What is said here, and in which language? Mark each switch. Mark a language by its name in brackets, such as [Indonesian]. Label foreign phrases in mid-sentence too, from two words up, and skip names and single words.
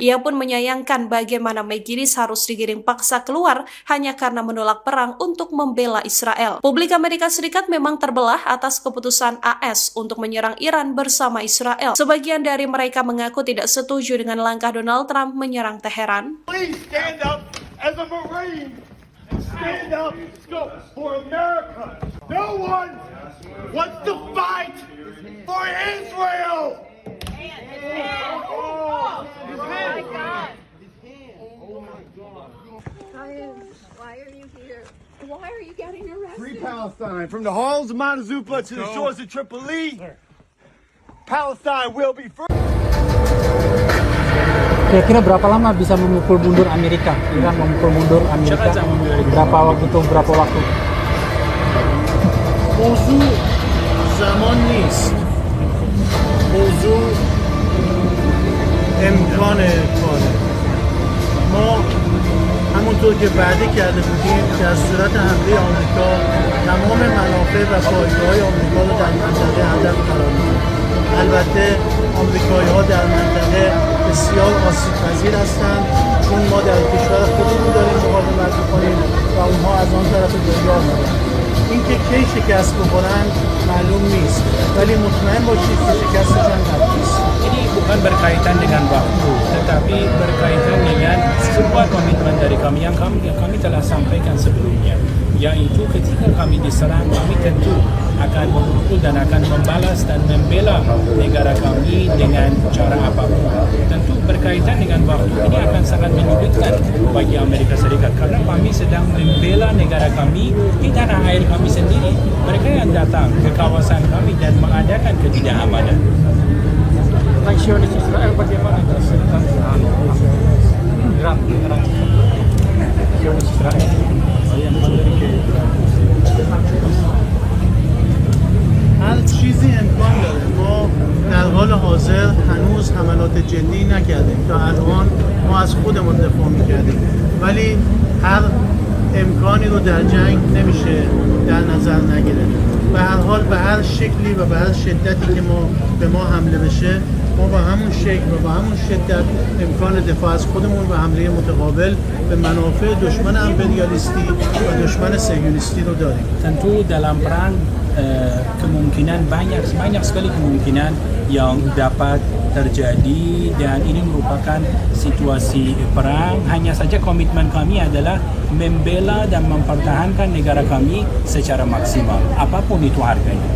[Indonesian] Ia pun menyayangkan bagaimana McGinnis harus digiring paksa keluar hanya karena menolak perang untuk membela Israel. Publik Amerika Serikat memang terbelah atas keputusan AS untuk menyerang Iran bersama Israel. Sebagian dari mereka mengaku tidak setuju dengan langkah Donald Trump menyerang Teheran. [English] Please stand up as a Marine. Stand up for America. No one wants to fight for Israel. Oh my God. Why are you here? Why are you getting arrested? Free Palestine, from the halls of Mount Azupla to the shores of Tripoli. Palestine will be free. [Indonesian] Kira-kira berapa lama bisa memukul mundur Amerika? Iran memukul mundur Amerika berapa waktu? [Persian] موضوع زمان نیست، موضوع امکان کاره. ما همونطور که وعده کرده بودیم در صورت حمله آمریکا تمام منافع و پایگاه‌های آمریکا رو در منطقه هدف قرار میدیم. البته آمریکایی‌ها در منطقه بسیار آسیب‌پذیر هستند، چون ما در کشور خودمون داریم مقاومت می‌کنیم و اونها از آن طرف دنیا هستند. اینکه کی شکست بخورن معلوم نیست، ولی مطمئن باشید که شکستشان قطعی است. [Indonesian] Ini bukan berkaitan dengan waktu, tetapi berkaitan dengan sebuah komitmen dari kami yang kami telah sampaikan sebelumnya, yaitu ketika kami diserang, kami tentu akan memukul dan akan membalas dan membela negara kami dengan cara apapun. Tentu berkaitan dengan waktu ini akan sangat menyulitkan bagi Amerika Serikat karena kami sedang membela negara kami di tanah air kami sendiri. Mereka yang datang ke kawasan kami dan mengadakan ketidakamanan. Tentang Zionis Israel bagaimana? Iran Zionis Israel. [Persian] هر چیزی امکان داره. ما در حال حاضر هنوز حملات جدی نکردیم. تا الان ما از خودمون دفاع میکردیم، ولی هر امکانی رو در جنگ نمیشه در نظر نگرفت. به هر حال به هر شکلی و به هر شدتی که به ما حمله بشه، ما با همون شکل و با همون شدت امکان دفاع از خودمون و حمله متقابل به منافع دشمن امپریالیستی و دشمن صهیونیستی رو داریم. [Indonesian] Tentu dalam perang kemungkinan banyak sekali kemungkinan yang dapat terjadi dan ini merupakan situasi perang. Hanya saja komitmen kami adalah membela dan mempertahankan negara kami secara maksimal apapun itu harganya.